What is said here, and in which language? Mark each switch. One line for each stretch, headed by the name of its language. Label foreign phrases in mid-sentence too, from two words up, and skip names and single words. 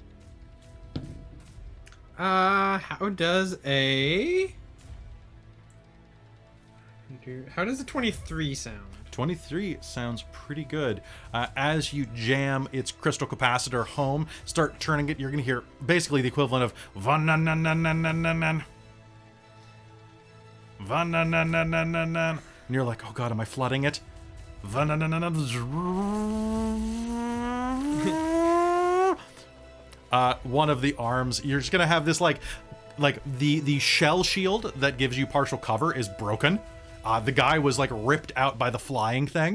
English: How does a 23 sound? 23 sounds pretty good. As you jam its crystal capacitor home, start turning it, you're going to hear basically the equivalent of van-nan-nan-nan-nan-nan-nan. Van-nan-nan-nan-nan-nan. And you're like, oh god, am I flooding it? One of the arms, you're just going to have this like the shell shield that gives you partial cover is broken. The guy was like ripped out by the flying thing.